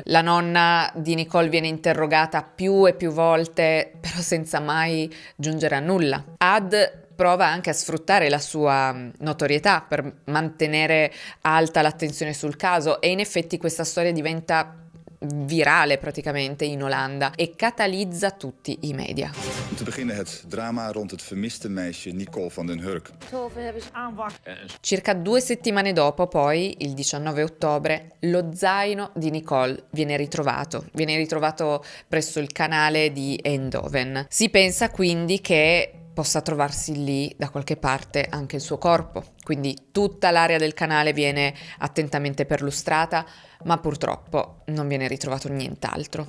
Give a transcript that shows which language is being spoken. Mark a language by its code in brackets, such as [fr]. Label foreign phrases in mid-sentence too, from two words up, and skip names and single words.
[it] La nonna di Nicole viene interrogata più e più volte, però senza mai giungere a nulla. Ad prova anche a sfruttare la sua notorietà per mantenere alta l'attenzione sul caso e in effetti questa storia diventa virale praticamente in Olanda e catalizza tutti i media. [nl] Om te beginnen het drama rond het vermiste meisje Nicole van den Hurk. [it] Circa 2 settimane dopo, poi, il 19 ottobre, lo zaino di Nicole viene ritrovato presso il canale di Eindhoven. Si pensa quindi che possa trovarsi lì da qualche parte anche il suo corpo, quindi tutta l'area del canale viene attentamente perlustrata, ma purtroppo non viene ritrovato nient'altro.